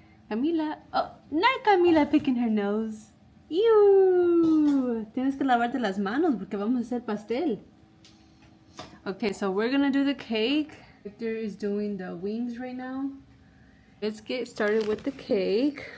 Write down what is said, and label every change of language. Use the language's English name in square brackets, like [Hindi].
[English] Camila. Oh, not Camila picking her nose. Ew. [Spanish] Tienes que lavarte las manos porque vamos a hacer pastel. [English] Okay, so we're gonna do the cake. Victor is doing the wings right now. Let's get started with the cake.